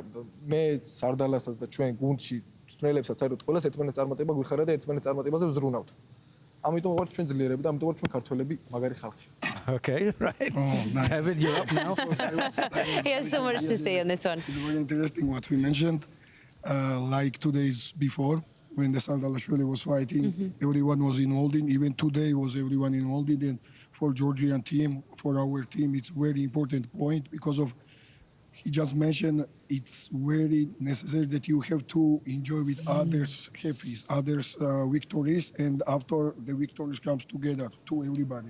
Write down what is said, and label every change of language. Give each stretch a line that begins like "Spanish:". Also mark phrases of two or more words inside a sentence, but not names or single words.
Georgian: მე სარდალასაც და ჩვენ გუნდში წვრელებსაც აიროთ ყველას ერთმანეთს წარმატება გვიხარა და ერთმანეთს წარმატებაზე ვზრუნავთ. ამიტომ ვართ ჩვენ ძლიერები და ამიტომ ვართ ჩვენ ქართველები მაგარი ხალხი.
English: Okay, right. Oh, nice. Evan, you're up now. He has so much to say on this one. It's very interesting what we mentioned. Like 2 days before, when the Sardalashvili was fighting, everyone was involved in. Even today was everyone involved in. And for Georgian team, for our team, it's very important point because of he just mentioned it's very necessary that you have to enjoy with others' happy, others' victories, and after the victories comes together to everybody.